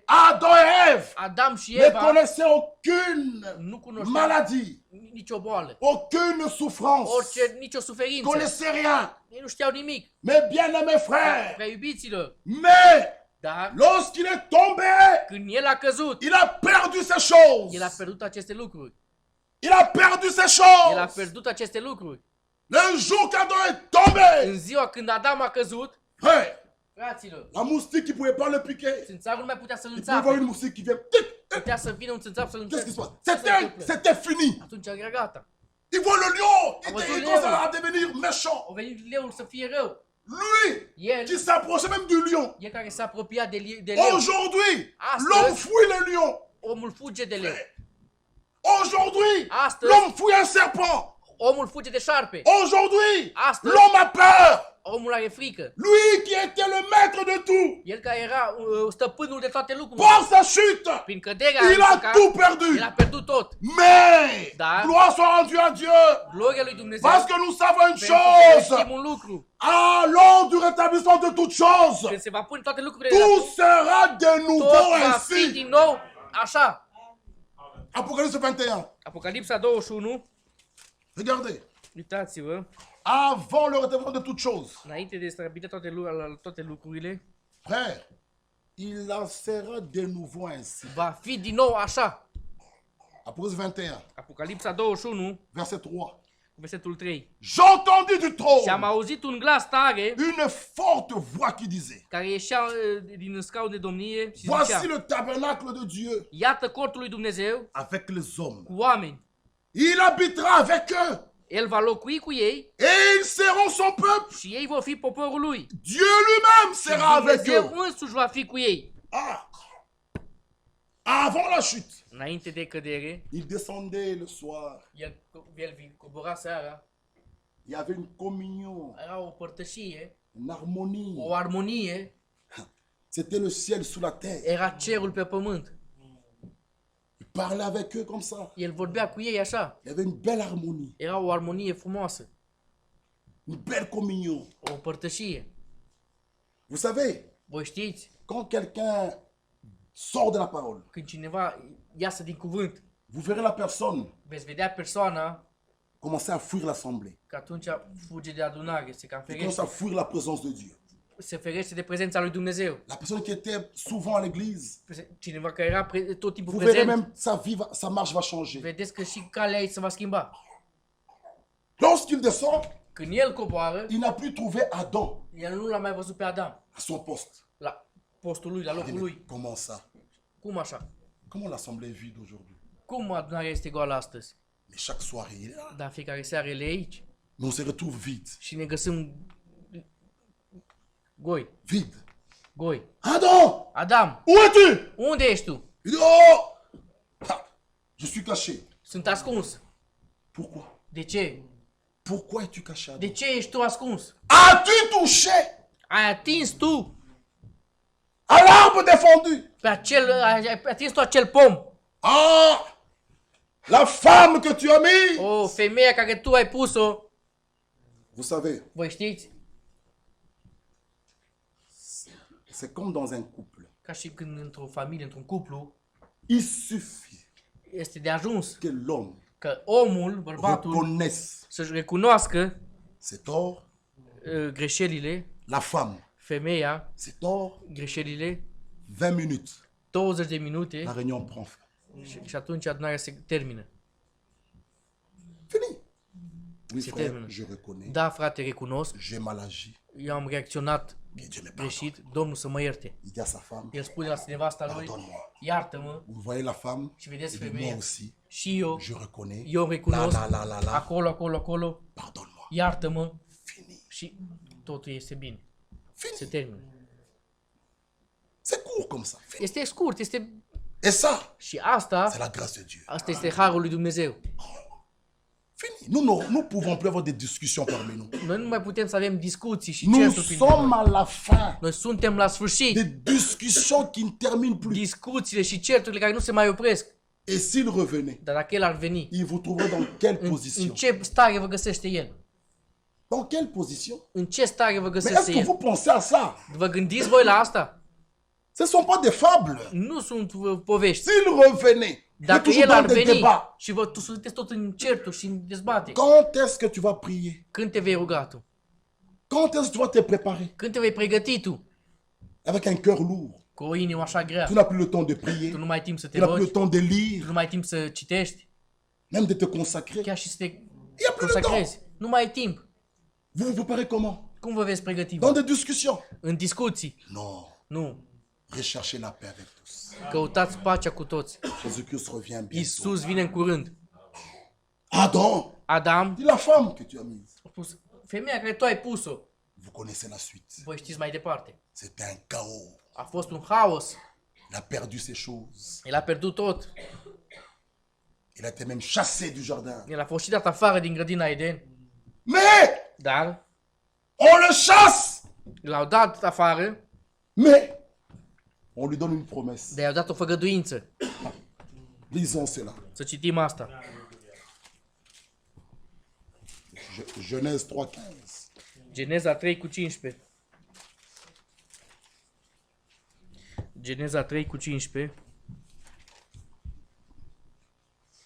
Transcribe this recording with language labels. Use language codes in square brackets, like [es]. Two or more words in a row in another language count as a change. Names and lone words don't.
[fr] Adam et Ève [ro] Adam și [fr] ne [ro] Eva [fr] connaissaient aucune [ro] nu cunoșteau [fr] maladie, [ro] nicio boală, [fr] aucune souffrance, [ro] nicio suferință. [fr] connaissaient rien. [ro] Ei nu știau nimic. [fr] Mes bien-aimés frères, [ro] Prea iubiților, [fr] mais [ro] dar [fr] lorsqu'il est tombé, [ro] când el a căzut, [fr] il a perdu ces choses. [ro] el a pierdut aceste lucruri. [fr] Il a perdu ces [ro] El a [fr] choses. [ro] pierdut aceste lucruri. [fr] Le jour qu'Adam est tombé, [ro] În ziua când Adam a căzut, [fr] frère, [ro] fraților, [fr] la moustique qui ne pouvait pas le piquer. [ro] țânțarul nu mai putea să-l [fr] Il pouvait voir [ro] înțape. [fr] une moustique qui vient. Tic, tic. [ro] Putea să vină un țânțar să-l [fr] Qu'est-ce qui se [ro] înțape. [fr] passe? C'était fini. [ro] Atunci era gata. [fr] Il voit le lion. Ah, bah, Il le commence lion. à devenir méchant. [ro] O venit leul să fie rău. [fr] Lui, [ro] El, [fr] qui s'approchait même du lion. [ro] el care s-a apropiat de leu. [fr] Aujourd'hui, [ro] Astăzi- [fr] l'homme fuit le lion. [ro] Omul fuge de leu. [fr] Aujourd'hui, [ro] Astăzi- [fr] l'homme fuit un serpent. [ro] Omul fuge de șarpe. [fr] Aujourd'hui, [ro] Astăzi- [fr] l'homme a peur. [ro] Omul are frică. [fr] Lui qui était le maître de tout, [ro] El care era stăpânul de toate lucrurile. [fr] par sa chute, [ro] Prin căderea [fr] il a [ro] lui, [fr] tout perdu. [ro] el a pierdut tot. [fr] Mais, [ro] Da. [fr] gloire soit rendue à Dieu, [ro] Gloria lui Dumnezeu. [fr] parce que nous savons une [ro] Pentru că știm [fr] chose. [ro] un lucru. [fr] Allons du rétablissement de toutes choses. [ro] Când se va pune toate lucrurile [fr] Tout sera de [ro] tot [fr] nouveau [ro] va fi [fr] ainsi. [ro] din nou așa. [fr] Apocalypse 21. [ro] Apocalipsa 21, [fr] Regardez. [ro] uitați-vă, [fr] Avant le rétablissement de toutes choses. [ro] înainte de stabilirea toate lucrurile, [fr] Frère, il en sera de nouveau ainsi. [ro] va fi din nou așa. [fr] Apocalypse 21, [ro] Apocalipsa 21, [fr] verset 3. [ro] versetul 3. [fr] J'entendis du [ro] Și am [fr] trône [ro] auzit un glas tare [fr] une forte voix qui disait, [ro] care ieșea din scaun de domnie și [fr] voici [ro] zicea: [fr] le tabernacle de Dieu [ro] iată cortul lui Dumnezeu [fr] avec les hommes. [ro] cu oameni. [fr] Il habitera avec eux [ro] El va locui cu ei [fr] et ils seront son peuple. [ro] și ei vor fi poporul lui. [fr] Dieu lui-même [ro] Și [fr] sera avec [ro] Dumnezeu [fr] eux. [ro] însuși va fi cu ei. [fr] Ah. Avant la chute, [ro] Înainte de cădere, [fr] il descendait le soir. [ro] el cobora seara, [fr] Il y avait une communion, [ro] era o părtășie, [fr] une harmonie. [ro] o armonie, [fr] C'était le ciel sous la terre. [ro] era cerul pe pământ. [fr] Il parlait avec eux comme ça. [ro] El vorbea cu ei așa. [fr] Il y avait une belle harmonie, [ro] Era o armonie frumoasă, [fr] une belle communion. [ro] o părtășie. [fr] Vous savez, [ro] Voi știți, [fr] quand quelqu'un sort de la parole, [ro] când cineva iasă din cuvânt, [fr] vous verrez la personne [ro] veți vedea persoana [fr] commencer à fuir l'assemblée. [ro] că atunci fuge de adunare, se cam [fr] Il commence à [ro] ferește, [fr] fuir la présence de Dieu. [ro] se ferește de prezența lui Dumnezeu. [fr] La personne qui était souvent à l'église, [ro] Cineva care era tot timpul [fr] vous verrez [ro] prezent, [fr] même sa marche va changer. [ro] vedeți că și calea ei se va schimba. [fr] Lorsqu'il descend, [ro] Când el coboară, [fr] il n'a plus trouvé Adam [ro] el nu l-a mai văzut pe Adam, [fr] à son poste. [ro] la postul lui, la [fr] Il dit, [ro] locul [fr] mais [ro] lui. [fr] comment ça? [ro] Cum așa? [fr] Comment l'assemblée est vide aujourd'hui? [ro] Cum adunarea este goală astăzi? [fr] Mais chaque soirée, il est là. [ro] Dar fiecare seară el e aici [fr] Mais on se retrouve vide. [ro] și ne găsim goi, [fr] Vide. [ro] goi. [fr] Adam! [ro] Adam, [fr] Où es-tu? [ro] unde ești tu? [fr] Il dit, oh! Ha! Je suis caché. [ro] Sunt ascuns. [fr] Pourquoi? [ro] De ce? [fr] Pourquoi es-tu caché, Adam? [ro] De ce ești tu ascuns? [fr] As-tu touché [ro] Ai atins tu [fr] à l'arbre défendu? [ro] ai atins tu acel pom. [fr] Ah! La femme que tu as mis! [ro] O femeie care tu ai pus-o, [fr] Vous savez, [ro] voi știți, [fr] c'est comme dans un couple. [ro] ca și când într-o familie, într-un cuplu, [fr] Il suffit [ro] este de ajuns [fr] que l'homme [ro] că omul, bărbatul, [fr] reconnaisse [ro] să-și recunoască [fr] ses torts, [ro] greșelile, [fr] la femme [ro] femeia, [fr] ses torts, [ro] greșelile, [fr] 20 minutes, [ro] 20 de minute [fr] la réunion prend fin. [ro] și atunci adunarea se termină. [fr] Fini. Oui, C'est frère, terminé. je reconnais. [ro] Da, frate, recunosc, [fr] J'ai mal agi. [ro] eu am reacționat [fr] Que Dieu me pardonne. [ro] greșit, Domnul să mă ierte. [fr] Il dit à sa femme, [ro] El spune la nevasta lui, [fr] pardonne-moi. [ro] iartă-mă, [fr] Vous voyez la femme? [ro] și vedeți [fr] Il dit, moi [ro] femeia, [fr] aussi, [ro] și eu, [fr] je reconnais. [ro] eu îmi recunosc, [fr] La. [ro] acolo, [fr] Pardonne-moi. [ro] iartă-mă [fr] Fini. [ro] și totul este bine. Se [fr] Fini. [ro] termină. [fr] C'est court comme ça. Fini. [ro] Este scurt, este... [fr] Et ça, [ro] Și asta, [fr] c'est la grâce de Dieu. [ro] asta este harul lui Dumnezeu. [fr] Fini. Nous pouvons plus avoir des discussions parmi nous. [ro] Noi nu mai putem să avem discuții și [fr] Nous [ro] certuri printre [fr] sommes [ro] noi. [fr] à la fin. [ro] Noi suntem la sfârșit. [fr] Des discussions qui ne terminent plus. [ro] Discuțiile și certurile care nu se mai opresc. [fr] Et s'il revenait, [ro] Dar dacă el ar veni, [fr] il vous trouverait dans quelle [ro] în [fr] position? [ro] ce stare vă găsește el? [fr] Dans quelle position? [ro] În ce stare vă [fr] Mais [ro] găsește [fr] est-ce que [ro] el? [fr] vous pensez à ça? [ro] Vă gândiți voi la asta? [fr] Ce ne sont pas des fables. [ro] Nu sunt povești. [fr] S'il revenait, il est [ro] Dacă [fr] toujours [ro] el ar [fr] dans des [ro] veni [fr] débats. [ro] și tu sunteți tot în certuri și în dezbate, [fr] Quand est-ce que tu vas prier? [ro] când te vei ruga tu? [fr] Quand est-ce que tu vas te préparer? [ro] Când te vei pregăti tu? [fr] Avec un cœur lourd. [ro] Cu o inimă așa grea. [fr] Tu n'as plus le temps de prier. [ro] Tu nu mai ai timp să te [fr] Tu n'as plus le [ro] rogi, [fr] temps de [ro] tu [fr] lire. [ro] nu mai ai timp să citești, [fr] Même de te consacrer. [ro] chiar și să te [fr] Il n'y a plus de temps. [ro] consacrezi. Nu mai ai timp. [fr] Vous vous préparez comment? [ro] Cum vă veți pregăti? [fr] Dans des discussions. [ro] În discuții. [fr] Non. [ro] Nu. [fr] Recherchez la paix avec tous. [ro] Căutați pacea cu toți. [fr] Jésus-Christ revient bientôt. [ro] Iisus vine în curând. [fr] Adam, [ro] Adam [fr] dis la femme que tu as mise. [ro] a spus, femeia care tu ai pus-o, [fr] Vous connaissez la suite. [ro] voi știți mai departe. [fr] C'était un chaos. [ro] A fost un haos. [fr] Il a perdu ses choses. [ro] El a pierdut tot. [fr] Il a été même chassé du jardin. [ro] El a fost și dat afară din grădina Eden. [fr] Mais [ro] Dar [fr] on le chasse. [ro] l-au dat afară, [fr] Mais on lui donne une promesse. [ro] dar i-au dat o făgăduință. [fr] Lisons cela. [ro] Să citim asta. [fr] Genèse 3:15. [ro] Geneza 3:15. Geneza 3:15.